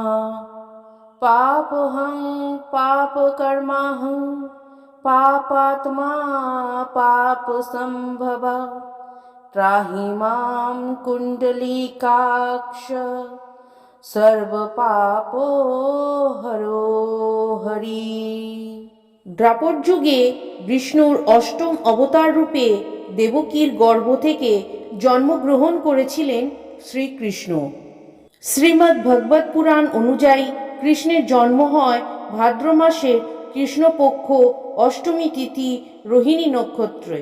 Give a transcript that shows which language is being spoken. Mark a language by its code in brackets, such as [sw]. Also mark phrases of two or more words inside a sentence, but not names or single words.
[sa] पापहं पापकर्माहं पापात्मा पापसंभवा त्राहि मां कुण्डलीकाक्ष सर्वपापो हरो हरि। [bn] দ্বাপর যুগে বিষ্ণুর অষ্টম অবতার রূপে দেবকীর গর্ভ থেকে জন্মগ্রহণ করেছিলেন শ্রীকৃষ্ণ। শ্রীমদ্ ভগবত পুরাণ অনুযায়ী কৃষ্ণের জন্ম হয় ভাদ্র মাসের কৃষ্ণপক্ষ অষ্টমী তিথি রোহিণী নক্ষত্রে।